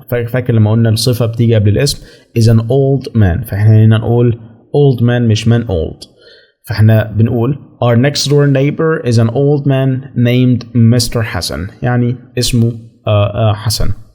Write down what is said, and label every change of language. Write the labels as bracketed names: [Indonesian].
[Arabic] فاكر لما قلنا الصفة بتيجي قبل الاسم [English] is an old man، [Arabic] فاحنا هنا نقول [English] old man [Arabic] مش [English] man old. [Arabic] فاحنا بنقول [English] our next door neighbor is an old man named Mr. [Arabic] Hassan، يعني اسمه حسن.